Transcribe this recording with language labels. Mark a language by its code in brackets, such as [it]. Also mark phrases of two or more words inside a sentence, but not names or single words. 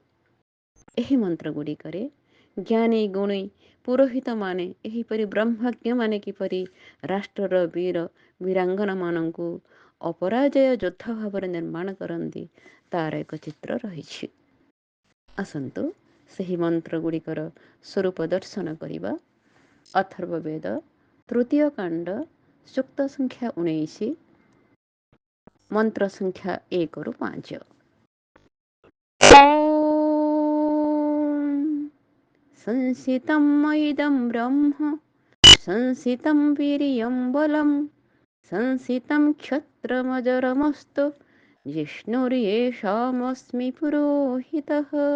[or] ଏହି ମନ୍ତ୍ର ଗୁଡ଼ିକରେ ଜ୍ଞାନୀ ଗୁଣୀ ପୁରୋହିତମାନେ ଏହିପରି ବ୍ରହ୍ମଜ୍ଞମାନେ କିପରି ରାଷ୍ଟ୍ରର ବୀର ବୀରାଙ୍ଗନାମାନଙ୍କୁ ଅପରାଜୟ ଯୋଦ୍ଧା ଭାବରେ ନିର୍ମାଣ କରନ୍ତି ତାର ଏକ ଚିତ୍ର ରହିଛି। ଆସନ୍ତୁ ସେହି ମନ୍ତ୍ର ଗୁଡ଼ିକର ସ୍ୱରୂପ ଦର୍ଶନ କରିବା। ଅଥର୍ବବେଦ ତୃତୀୟ କାଣ୍ଡ ସୂକ୍ତ ସଂଖ୍ୟା 19 ମନ୍ତ୍ର ସଂଖ୍ୟା 1ରୁ 5। [sa] संसितं मयिदं ब्रह्म संसितं वीर्यं बलं संसितं क्षत्रमजरमस्तु जिष्णुर्येषामस्मि पुरोहितः।